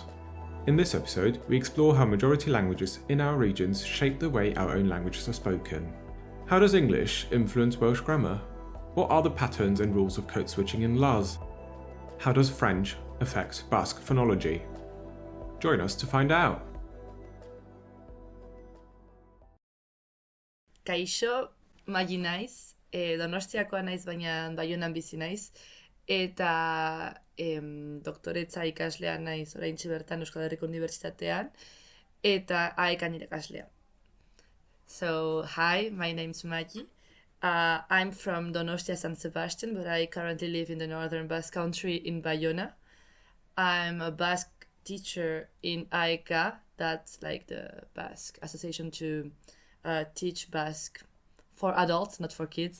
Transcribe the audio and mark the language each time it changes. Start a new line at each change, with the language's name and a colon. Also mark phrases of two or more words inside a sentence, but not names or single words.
English: In this episode, we explore how majority languages in our regions shape the way our own languages are spoken. How does English influence Welsh grammar? What are the patterns and rules of code switching in Laz? How does French affect Basque phonology? Join us to find out.
Basque: Kaixo, Maddi naiz, Donostiakoa naiz baina Baionan bizi naiz, eta doktoretza ikaslea naiz oraintxe bertan Euskal Herriko Unibertsitatean, eta AEKan irakaslea.
English: So, hi, my name's Maddi. I'm from Donostia, San Sebastian, but I currently live in the northern Basque country in Bayona. I'm a Basque teacher in AEK, that's like the Basque Association to teach Basque for adults, not for kids.